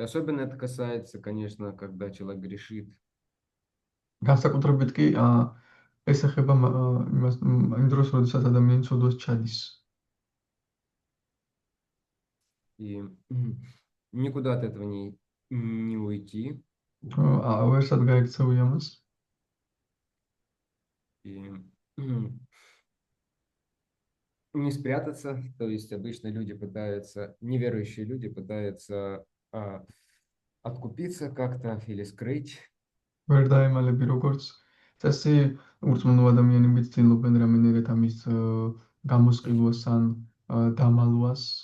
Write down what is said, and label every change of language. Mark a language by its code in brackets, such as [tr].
[ru] Особенно это касается, конечно, когда человек грешит. [ka] განსაკუთრებით კი ეს ეხება იმას იმ დროს, როდესაც ადამიანი ცოდვას ჩადის. [ru] И никуда от этого не уйти. [ka] ვერსად გაიქცევი ამას. [ru] И не спрятаться. То есть обычно люди пытаются, неверующие люди пытаются откупиться как-то или скрыть. [ka] ვერ დაემალები, როგორც წესი, ურწმუნო ადამიანები ცდილობენ რამენერად ამის გამოსყიდვას ან დამალვას.